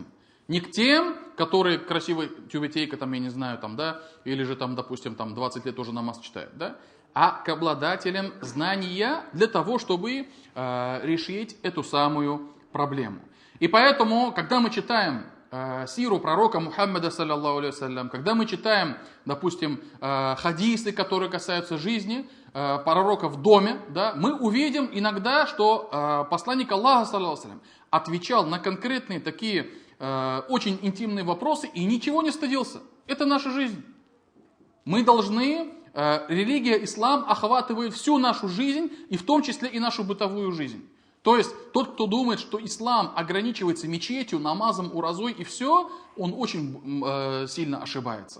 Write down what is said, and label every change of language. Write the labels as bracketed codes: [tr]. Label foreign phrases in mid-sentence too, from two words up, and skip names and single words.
[ru] Не к тем, которые красивая тюбетейка, там, я не знаю, там, да, или же там, допустим, там 20 лет тоже намаз читают, да, а к обладателям знания для того, чтобы решить эту самую проблему. И поэтому, когда мы читаем сиру пророка Мухаммада, [ar] صلى الله عليه وسلم, [ru] когда мы читаем, допустим, хадисы, которые касаются жизни пророка в доме, да, мы увидим иногда, что посланник Аллаха, [ar] صلى الله عليه وسلم, [ru] отвечал на конкретные такие очень интимные вопросы и ничего не стыдился. Это наша жизнь. Мы должны религия ислам охватывает всю нашу жизнь, и в том числе и нашу бытовую жизнь. То есть тот, кто думает, что ислам ограничивается мечетью, намазом, уразой и все, он очень сильно ошибается.